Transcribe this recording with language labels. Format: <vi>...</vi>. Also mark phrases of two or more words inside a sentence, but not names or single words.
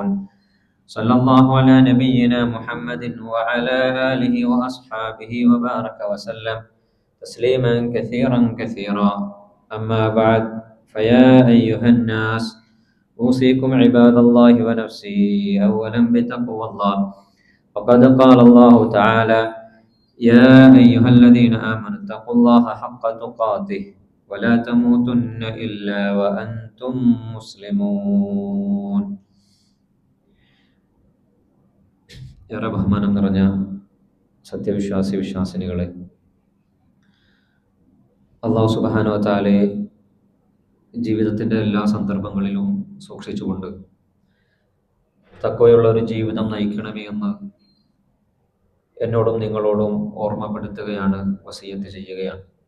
<ar>صلى الله على نبينا محمد وعلى آله وأصحابه وبارك وسلم تسليما كثيرا كثيرا أما بعد فيا أيها الناس أوصيكم عباد الله ونفسي أولا بتقوى الله وقد قال الله تعالى يا أيها الذين آمنوا اتقوا الله حق تقاته ولا تموتن إلا وأنتم مسلمون.</ar> <ml>ഏറെ ബഹുമാനം നിറഞ്ഞ വിശ്വാസിനികളെ,</ml> <ar>الله سبحانه وتعالى</ar> <ml>ജീവിതത്തിൻ്റെ എല്ലാ സന്ദർഭങ്ങളിലും സൂക്ഷിച്ചുകൊണ്ട് തഖ്വയുള്ള ഒരു ജീവിതം നയിക്കണമേ എന്ന് എന്നോടും നിങ്ങളോടും ഓർമ്മപ്പെടുത്തുകയാണ്, വസിയത്ത് ചെയ്യുകയാണ്.</ml>